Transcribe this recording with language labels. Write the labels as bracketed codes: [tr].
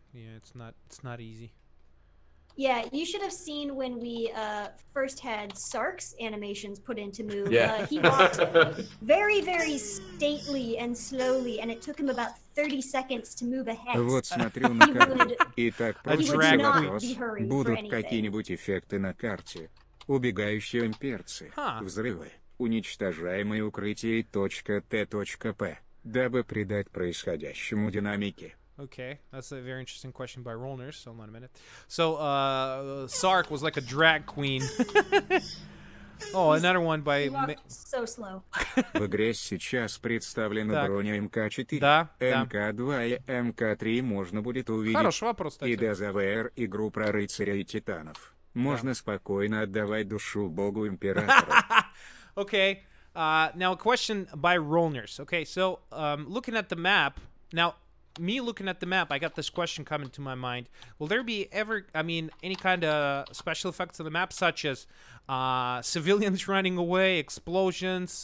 [en] Yeah, it's not easy. Yeah, you should have seen when we first had Sark's animations put into move. Yeah. He walked very, very stately and slowly, and it took him about 30 seconds to move ahead. [ru] Вот смотрю на карту. Итак, простой вопрос. Будут какие-нибудь эффекты на карте? Убегающие имперцы, взрывы, уничтожаемые укрытия .t.p, дабы придать происходящему динамики. [en] Okay, that's a very interesting question by Rollners. Hold on a minute. So, Sark was like a drag queen. Oh, another one by... So slow. [ru] В игре сейчас представлена броня МК-4, Да, МК-2 и МК-3 можно будет увидеть. Хороший вопрос, кстати. И ДЗВР игру про рыцаря и титанов. Можно спокойно отдавать душу богу императора. [en] Okay, now a question by Rollners. Okay, so looking at the map, now me looking at the map, I got this question coming to my mind. Will there be ever, I mean, any kind of special effects on the map, such as civilians running away, explosions?